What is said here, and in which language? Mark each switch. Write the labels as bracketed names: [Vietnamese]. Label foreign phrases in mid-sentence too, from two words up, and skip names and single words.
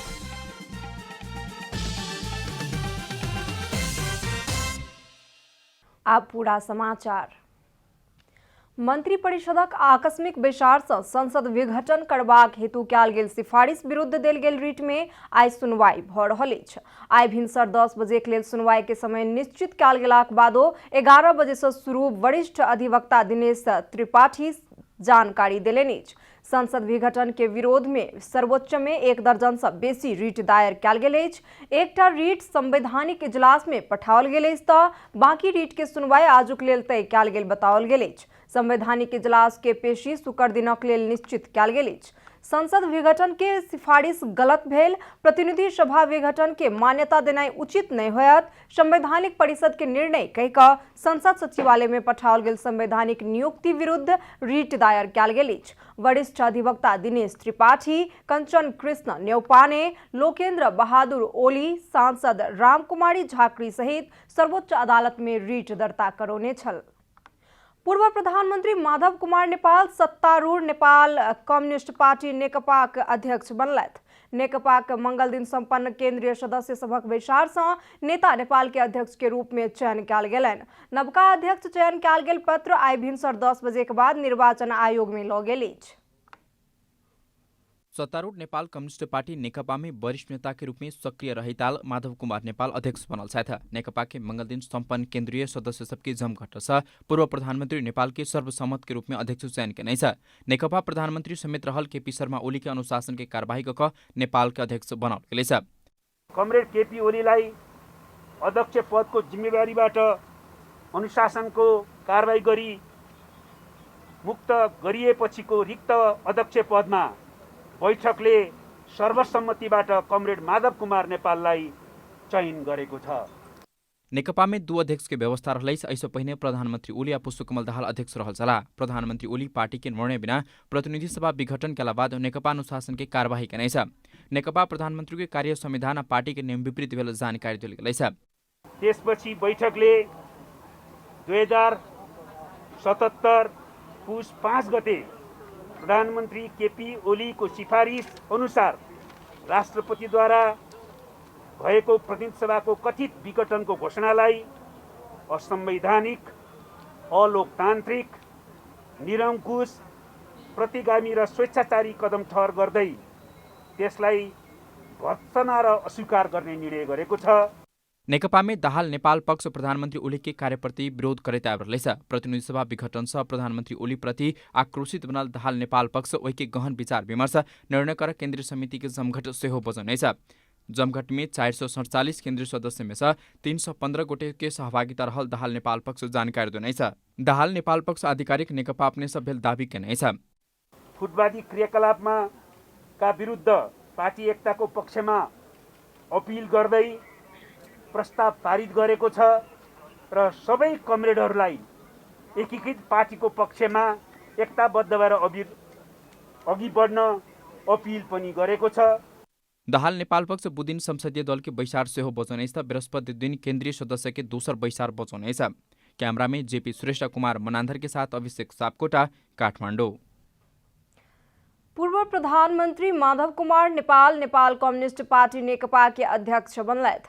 [Maithili] अब पूरा समाचार। मंत्री परिषदक आकस्मिक बैसार से संसद विघटन करबाक हेतु कयल गेल सिफारिश विरुद्ध देल गेल रीट में आइ सुनवाई भ रहल अछि। आइ भिनसर 10 बजे के लेल सुनवाई के समय निश्चित कयल गेलाक बादो 11 बजे से शुरू वरिष्ठ अधिवक्ता दिनेश त्रिपाठी जानकारी देलनि अछि। संसद विघटन के विरोध में सर्वोच्च में 1 दर्जन से बेसी रीट दायर कयल गेल अछि। एकटा रीट संवैधानिक इजलास में पठाओल गेल अछि तऽ बाकी रीट के सुनवाई आजुक लेल तय कयल गेल बताओल गेल अछि। संवैधानिक इजलास के पेशी शुक्र दिनक लेल निश्चित कयल गेल अछि। संसद विघटन के सिफारिश गलत भेल। प्रतिनिधि सभा विघटन के मान्यता देनाइ उचित नहीं होयत। संवैधानिक परिषद के निर्णय कहि कऽ संसद सचिवालय में पठाओल गेल संवैधानिक नियुक्ति विरुद्ध रीट दायर कयल गेल अछि। वरिष्ठ अधिवक्ता दिनेश त्रिपाठी, कंचन कृष्ण न्यौपाने, लोकेंद्र बहादुर ओली, सांसद रामकुमारी झाकरी सहित सर्वोच्च अदालत में रीट दर्ता करौने छल। पूर्व प्रधानमंत्री माधव कुमार नेपाल सत्तारूढ़ नेपाल कम्युनिस्ट पार्टी नेकपाक अध्यक्ष बनलथि। नेकपाक मंगल दिन संपन्न केंद्रीय सदस्य सभक बैसार से नेता नेपाल के अध्यक्ष के रूप में चयन कयल गेलनि। नवका अध्यक्ष चयन कयल गेल पत्र आइ भिनसर 10 बजे के बाद निर्वाचन आयोग में लऽ गेल अछि। सत्तारूढ़ नेपाल कम्युनिस्ट पार्टी नेकपा में वरिष्ठ नेता के रूप में सक्रिय रहिताल माधव कुमार नेपाल अध्यक्ष बनल छथि। नेकपा के मंगल दिन संपन्न केंद्रीय सदस्य सबके जमघट से पूर्व प्रधानमंत्री नेपाल के सर्वसम्मत के रूप में अध्यक्ष चयन केने छ। नेकपा प्रधानमंत्री समेत रहल केपी शर्मा ओली के अनुशासन के कार्यवाही क नेपाल के अध्यक्ष बनाउल गेल छ। [Nepali] कमरेड केपी ओलीलाई अध्यक्ष पदको जिम्मेवारीबाट अनुशासनको कारबाही गरी मुक्त गरिएपछिको रिक्त अध्यक्ष पदमा बैठकले सर्वसम्मतिबाट कमरेड माधव कुमार नेपाललाई चयन गरेको छ। [Maithili] नेकपा में 2 अध्यक्ष के व्यवस्था रहलै। ऐसो पहिने प्रधानमंत्री ओली आ पुष्पकमल दाहाल अध्यक्ष रहल छला। प्रधानमंत्री ओली पार्टी के निर्णय बिना प्रतिनिधि सभा विघटन केला बाद नेकपा अनुशासन के कार्यवाही केने छ। नेकपा प्रधानमंत्री के कार्य संविधान आ पार्टी के नियम विपरीत भेल जानकारी देल गेलै छ। [Nepali] त्यसपछि बैठकले 2077 पुस 5 गते प्रधानमंत्री केपी ओली को सिफारिश अनुसार राष्ट्रपतिद्वारा भएको प्रतिनिधि सभाको कथित विघटनको घोषणालाई असंवैधानिक, अलोकतान्त्रिक, निरंकुश, प्रतिगामी र स्वेच्छाचारी कदम ठहर गर्दै त्यसलाई भर्त्सना र अस्वीकार गर्ने निर्णय गरेको छ। [Maithili] नेकपा में दाहाल नेपाल पक्ष प्रधानमंत्री ओली के कार्यप्रति विरोध करैत आबि रहलै छ। प्रतिनिधि सभा विघटन से प्रधानमंत्री ओली प्रति आक्रोशित बनल दाहाल नेपाल पक्ष ओहि के गहन विचार विमर्श निर्णय कर केंद्रीय समिति के जमघट सेहो बजौने छ। जमघट में 447 केंद्रीय सदस्य में से 315 गोटे के सहभागिता रहल दाहाल नेपाल पक्ष जानकारी देने छ। दाहाल नेपाल पक्ष आधिकारिक नेकपा अपने सब भेल दावी केने छ। [Nepali] फुटवादी क्रियाकलापमा का विरुद्ध पार्टी एकताको पक्षमा अपिल गर्दै प्रस्ताव पारित गरेको छ र सबै कमरेडहरूलाई एकीकृत पार्टीको पक्षमा एकताबद्ध भएर अघि बढ्न अपिल पनि गरेको छ। [Maithili] दाहाल नेपाल पक्ष बुदिन संसदीय दल के बैसार सेहो बजौने छ। बृहस्पति दिन केंद्रीय सदस्य के दोसर बैसार बजौने छ। कैमरा में जेपी श्रेष्ठ, कुमार मनान्धर के साथ अभिषेक सापकोटा, काठमाडौँ। पूर्व प्रधानमंत्री माधव कुमार नेपाल नेपाल कम्युनिस्ट पार्टी नेकपा के अध्यक्ष बनलथि।